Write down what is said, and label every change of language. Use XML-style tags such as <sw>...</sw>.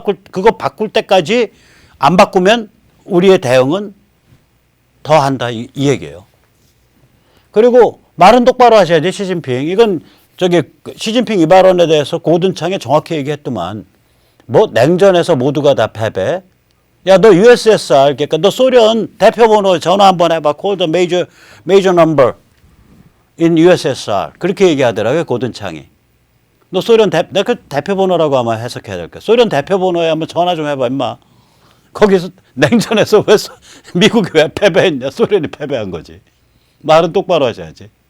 <ko>그거 바꿀 때까지 안 바꾸면 우리의 대응은 더 한다 이 얘기예요. 그리고 말은 똑바로 하셔야 돼. 시진핑. 이건 저기 시진핑 이 발언에 대해서 고든창에 정확히 얘기했더만 뭐 냉전에서 모두가 다 패배. 야, 너 USSR, 그러니까 너 소련 대표번호 전화 한번 해봐.</ko> <en>Call the major number in USSR.</en> <ko>그렇게 얘기하더라고요, 고든창이. 너 소련 내가 그 대표번호라고 아마 해석해야 될 거야. 소련 대표번호에 한번 전화 좀 해봐, 임마. 거기서 냉전에서 왜 미국이 왜 패배했냐? 소련이 패배한 거지. 말은 똑바로 하셔야지.</ko>